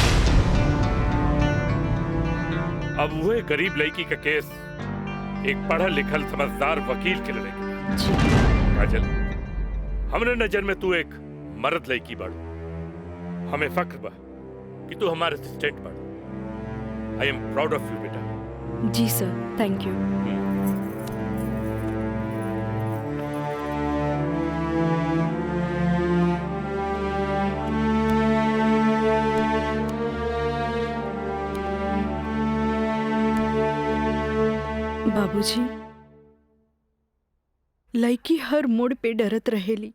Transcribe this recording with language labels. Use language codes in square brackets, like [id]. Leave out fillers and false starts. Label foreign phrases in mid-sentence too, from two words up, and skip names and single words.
[bho] अब वही गरीब लड़की का केस एक पढ़ा लिखल समझदार वकील के लड़ेगा। काजल, हमरे नजर में तू एक मर्द लड़की बाड़ू। हमें फक्र बा कि तू हमारे असिस्टेंट बाड़ू। [en] I am proud of you बेटा। [bho] जी सर, [en] thank you. [bho] बाबूजी, लड़की हर मोड़ पे डरत रहेली।